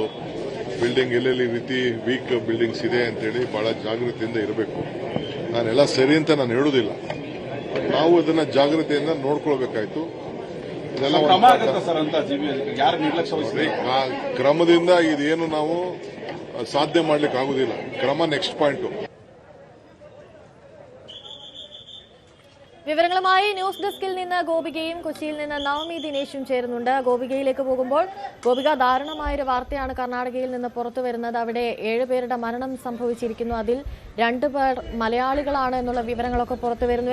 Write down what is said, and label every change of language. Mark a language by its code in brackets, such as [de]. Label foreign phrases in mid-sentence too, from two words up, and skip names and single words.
[kn] ಬಿಲ್ಡಿಂಗ್ ಎಲ್ಲೆಲ್ಲಿ ರೀತಿ [en] weak buildings [kn] ಇದೆ ಅಂತೇಳಿ ಬಹಳ ಜಾಗೃತಿಯಿಂದ ಇರಬೇಕು. ನಾನೆಲ್ಲ ಸರಿ ಅಂತ ನಾನು ಹೇಳುವುದಿಲ್ಲ, ನಾವು ಇದನ್ನ ಜಾಗೃತಿಯಿಂದ ನೋಡ್ಕೊಳ್ಬೇಕಾಯ್ತು. ಇದೆಲ್ಲ ಕ್ರಮದಿಂದ ಇದೇನು ನಾವು ಸಾಧ್ಯ ಮಾಡ್ಲಿಕ್ಕೆ ಆಗುದಿಲ್ಲ. ಕ್ರಮ [en] next point. [ml] വിവരങ്ങളുമായി ന്യൂസ് ഡെസ്കിൽ നിന്ന് ഗോപികയും കൊച്ചിയിൽ നിന്ന് നവമി ദിനേശും ചേരുന്നുണ്ട്. ഗോപികയിലേക്ക് പോകുമ്പോൾ, ഗോപിക, ദാരുണമായൊരു വാർത്തയാണ് കർണാടകയിൽ നിന്ന് പുറത്തു വരുന്നത്. അവിടെ 7 പേരുടെ മരണം സംഭവിച്ചിരിക്കുന്നു. അതിൽ 2 പേർ മലയാളികളാണ് എന്നുള്ള വിവരങ്ങളൊക്കെ പുറത്തു വരുന്നു.